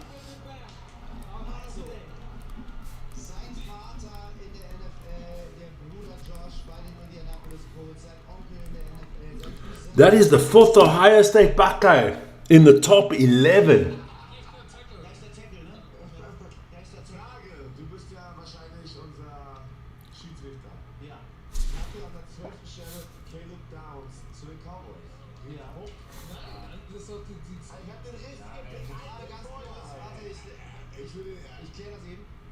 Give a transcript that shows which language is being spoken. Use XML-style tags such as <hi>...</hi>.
<en>Defensive back, Ohio State.</en> <de>Sein Vater in der NFL, der Bruder Josh bei den Indianapolis Colts, sein Onkel in der NFL, sein Cousin.</de> <en>That is the 4th Ohio State Buckeye in the top 11.</en> <de>Rechter Tackle, ne? Rechter Tackle. Frage, du bist ja wahrscheinlich unser Schiedsrichter. Ja. Habt ihr an der 12. Stelle Caleb Downs zu den Cowboys? Ja. Nein, das ist doch die Ich hab den richtigen Pick. Warte, ganz kurz. Warte, ich kläre das eben.</de>